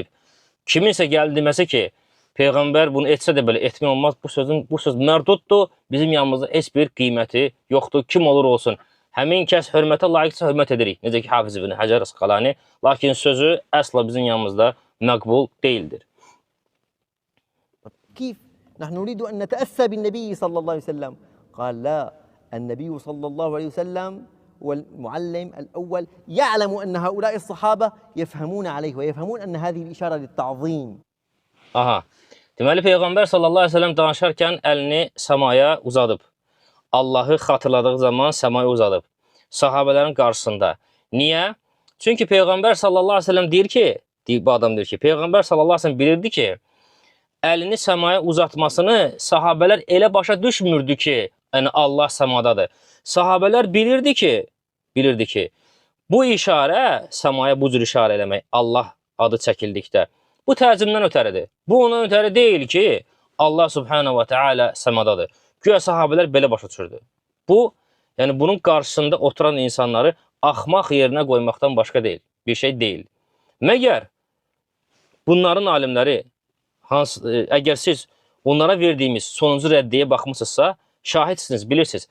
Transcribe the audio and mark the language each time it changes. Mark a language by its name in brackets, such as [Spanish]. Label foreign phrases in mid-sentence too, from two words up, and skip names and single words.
[Azerbaijani] Kiminsə gəldi deməsə ki, Peyğəmbər bunu etsə də belə etmək olmaz, bu söz mərduddur, bizim yanımızda heç bir qiyməti yoxdur, kim olur olsun. Həmin kəs hörmətə layiqsə hörmət edirik. Necə ki, Hafiz İbn Həcər Əsqalani, lakin sözü əsla bizim yanımızda məqbul deyildir. [Arabic] كيف نحن نريد أن نتأسى بالنبي صلى الله عليه وسلم قال لا النبي صلى الله عليه وسلم والمعلم الأول يعلم أن هؤلاء الصحابة يفهمون عليه ويفهمون أن هذه الإشارة للتعظيم. [Azerbaijani] Aha. Deməli, Peyğəmbər [Arabic] صلى الله عليه وسلم [Azerbaijani] danışarkən əlini səmaya uzadıb. Allahı xatırladığı zaman səmaya uzadıb. Sahabələrin qarşısında. Niyə? Çünki Peyğəmbər [Arabic] صلى الله عليه وسلم [Azerbaijani] deyir ki, bu adam deyir ki, Peyğəmbər [Arabic] صلى الله عليه وسلم [Azerbaijani] bilirdi ki, əlini səmaya uzatmasını sahabələr elə başa düşmürdü ki, yəni Allah səmadadır. Sahabələr bilirdi ki, bu işarə, səmaya bu cür işarə eləmək, Allah adı çəkildikdə, bu tərcümdən ötəridir. Bu ondan ötəri deyil ki, Allah [Arabic] سبحانه وتعالى [Azerbaijani] səmadadır. Güya sahabələr belə başa düşürdü. Bu, yəni bunun qarşısında oturan insanları axmaq yerinə qoymaqdan başqa deyil, bir şey deyil. Məgər bunların alimləri, əgər siz onlara verdiyimiz sonuncu rəddiyə baxmışsınızsa, şahidsiniz, bilirsiniz.